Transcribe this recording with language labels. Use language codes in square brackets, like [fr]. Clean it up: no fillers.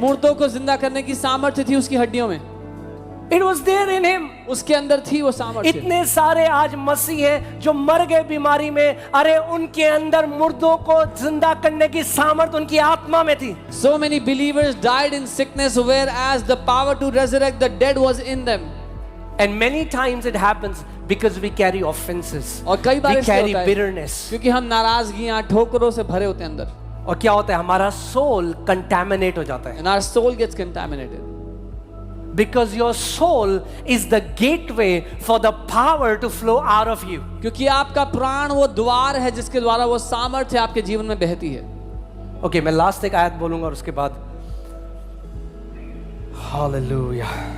[hi] मुर्दों को जिंदा करने की सामर्थ्य थी उसकी हड्डियों में। [en] It was there in him. [hi] उसके अंदर थी वो सामर्थ्य। इतने सारे आज मसीह हैं जो मर गए बीमारी में, अरे उनके अंदर मुर्दों को जिंदा करने की सामर्थ उनकी आत्मा में थी। [en] So many believers died in sickness, whereas the power to resurrect the dead was in them. And many times it happens because we carry offenses. [hi] और कई बार [en] We [hi] इसलिए [en] carry [hi] होता है [en] bitterness. [hi] क्योंकि हम नाराजगियां ठोकरों से भरे होते हैं अंदर। और क्या होता है? हमारा soul contaminate हो जाता है। [en] And our soul gets contaminated. Because your soul is the gateway for the power to flow out of you. [hi] क्योंकि आपका प्राण वो द्वार है जिसके द्वारा वो सामर्थ्य आपके जीवन में बहती है। Okay, मैं लास्ट एक आयत बोलूंगा और उसके बाद Hallelujah.